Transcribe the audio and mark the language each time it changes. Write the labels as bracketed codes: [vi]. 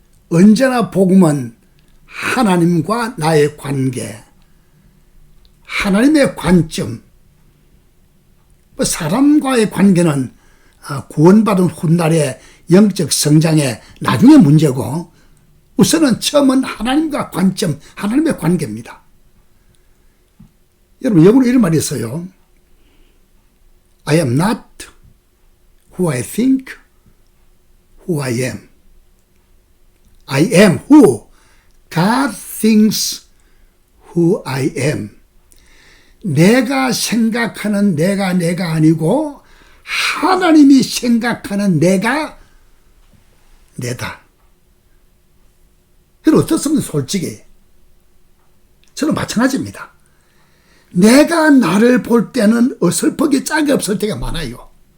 [ko] 언제나 복음은 하나님과 나의 관계, 하나님의 관점, 사람과의 관계는 구원받은 훗날의 영적 성장의 나중에 문제고 우선은 처음은 하나님과 관점, 하나님의 관계입니다. 여러분 영어로 이런 말이 있어요. [en] I am not who I think, who I am. I am who God thinks who I am. [ko] 내가 생각하는 내가 아니고 하나님이 생각하는 내가 내다. 그럼 어떻습니까? 솔직히 저는 마찬가지입니다. 내가 나를 볼 때는 어설프게 짝이 없을 때가 많아요.